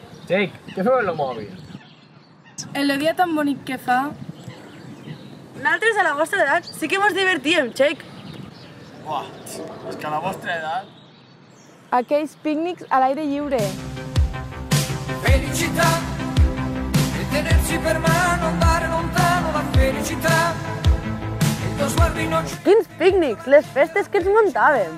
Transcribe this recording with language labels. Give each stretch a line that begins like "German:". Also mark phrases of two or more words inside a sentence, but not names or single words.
Catalan: Jake, què feu en el mòbil? El dia tan bonic que fa. Nosaltres a la vostra edat sí que mos divertíem, Jake. Buah, és que a la vostra edat... Aquells pícnics a l'aire lliure.
Italian: Felicità e tenersi per mano, andare lontano la felicità. Il tuo sguardo innocente.
Catalan: Quins pícnics, les festes que ens muntàvem.